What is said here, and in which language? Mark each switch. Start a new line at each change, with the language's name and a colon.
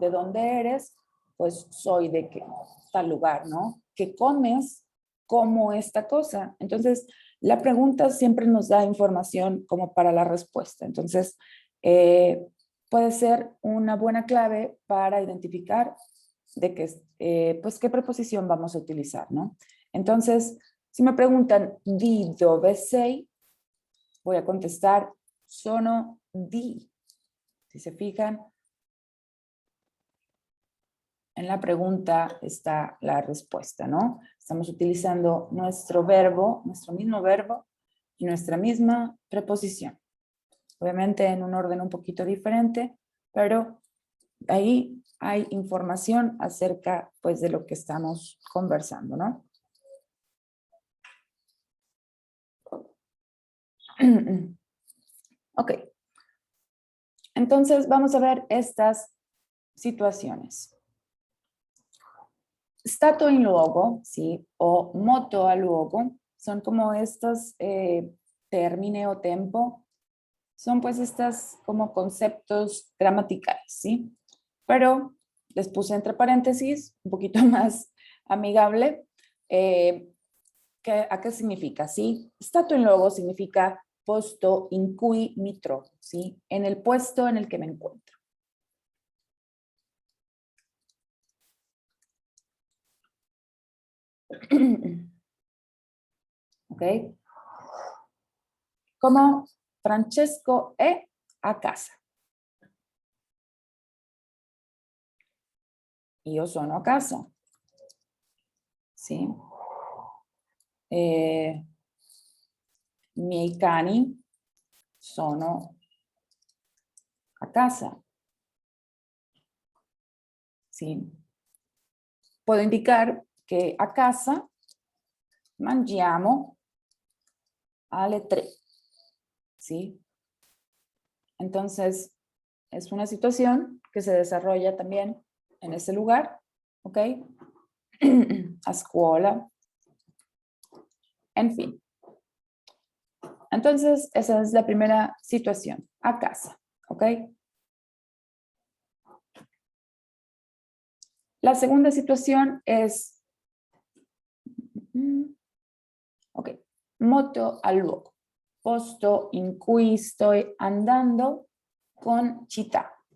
Spanish: ¿De dónde eres? Pues soy de tal lugar, ¿no? ¿Qué comes? Como esta cosa. Entonces, la pregunta siempre nos da información como para la respuesta. Entonces, puede ser una buena clave para identificar de qué, pues, qué preposición vamos a utilizar, ¿no? Entonces, si me preguntan
Italian: di dove sei,
Spanish: voy a contestar
Italian: sono di.
Spanish: Si se fijan, en la pregunta está la respuesta, ¿no? Estamos utilizando nuestro verbo, nuestro mismo verbo y nuestra misma preposición. Obviamente en un orden un poquito diferente, pero ahí hay información acerca pues de lo que estamos conversando, ¿no? Ok. Entonces vamos a ver estas situaciones.
Italian: Stato in luogo,
Spanish: ¿sí?
Italian: O moto a luogo,
Spanish: son como estos termine o tempo, son pues estas como conceptos gramaticales, ¿sí? Pero les puse entre paréntesis, un poquito más amigable, ¿a qué significa? ¿Sí?
Italian: Stato in luogo significa posto in cui mi trovo, ¿sí?
Spanish: En el puesto en el que me encuentro. ¿Ok? Como
Italian: Francesco è a casa. io sono a casa. Sì. I miei cani sono a casa. Sì.
Spanish: Puedo indicar
Italian: che a casa mangiamo alle 3.
Spanish: ¿Sí? Entonces, es una situación que se desarrolla también en ese lugar, ¿ok?
Italian: A scuola,
Spanish: en fin. Entonces, esa es la primera situación, a casa, ¿ok? La segunda situación es, ok,
Italian: moto al luogo, posto in cui
Spanish: estoy andando con città.